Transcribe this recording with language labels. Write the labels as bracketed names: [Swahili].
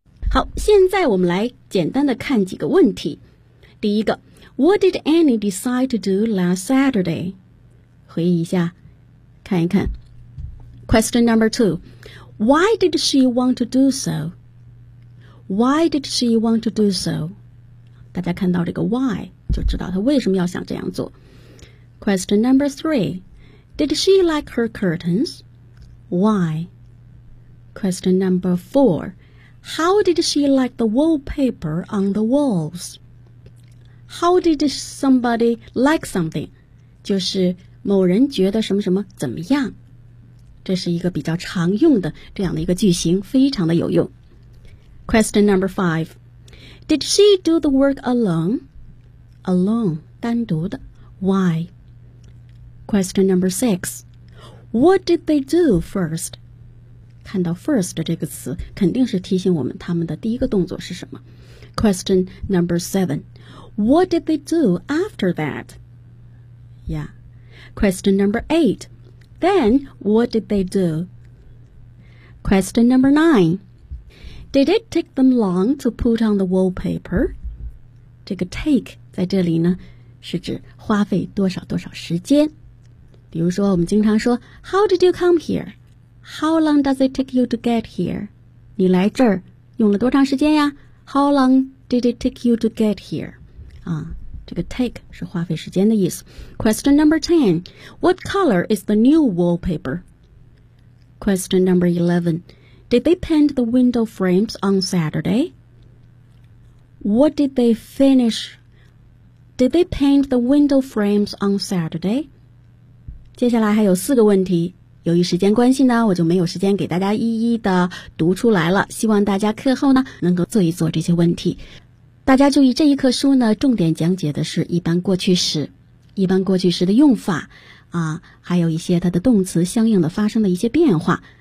[Chinese] 好，现在我们来简单的看几个问题。第一个， [English] What did Annie decide to do last Saturday？ [Chinese] 回忆一下看一看。 [English] Question number two， Why did she want to do so？ [Chinese] 大家看到这个 why 就知道他为什么要想这样做。 [English] Question number three， Did she like her curtains? Why? Question number four， How did she like the wallpaper on the walls? How did somebody like something? [Chinese] 就是某人觉得什么什么怎么样。这是一个比较常用的这样的一个句型，非常的有用。 [English] Question number 5. Did she do the work alone? Alone, 单独的。Why? Question number 6. What did they do first? [Chinese] 看到 first 这个词，肯定是提醒我们他们的第一个动作是什么。 [English] Question number 7. What did they do after that? Yeah. Question number 8. Then, what did they do? Question number 9. Did it take them long to put on the wallpaper? [Chinese] 这个 take 在这里呢，是指花费多少多少时间。比如说我们经常说 [English] How did you come here? How long does it take you to get here? [Chinese] 你来这儿用了多长时间呀？ [English] How long did it take you to get here? [Chinese] 啊，这个 take 是花费时间的意思。 [English] Question number 10. What color is the new wallpaper? Question number 11. Did they paint the window frames on Saturday? What did they finish? Did they paint the window frames on Saturday? [Chinese] 接下来还有四个问题，由于时间关系呢，我就没有时间给大家一一的读出来了。希望大家课后呢，能够做一做这些问题。大家注意，这一课书呢，重点讲解的是一般过去时，一般过去时的用法，啊，还有一些它的动词相应的发生的一些变化。